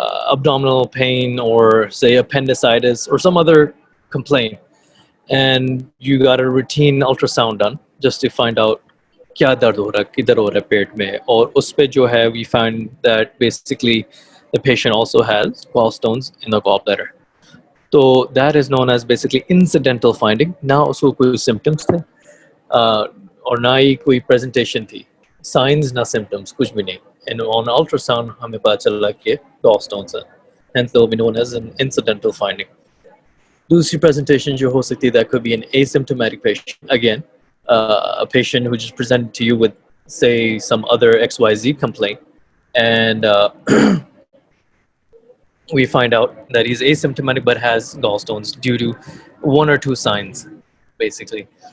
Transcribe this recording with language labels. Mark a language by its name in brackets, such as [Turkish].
[English] abdominal pain or say appendicitis or some other complaint, and you got a routine ultrasound done just to find out [Hindi] क्या दर्द हो रहा है किधर हो रहा है पेट में और उस पे जो है [English] we find that basically the patient also has gallstones in the gallbladder. So that is known as basically incidental finding. [Hindi] ना उसको कोई symptoms थे और ना ही कोई presentation थी, signs ना symptoms कुछ भी नहीं, [English] and on ultrasound [Hindi] हमें पता चला कि gallstones है, [English] hence they'll be known as an incidental finding. [Hindi] दूसरी [English] presentation [Hindi] जो हो सकती है, [English] that could be an asymptomatic patient. Again, a patient who just presented to you with, say, some other XYZ complaint, and we find out that he's asymptomatic but has gallstones due to one or two signs, basically.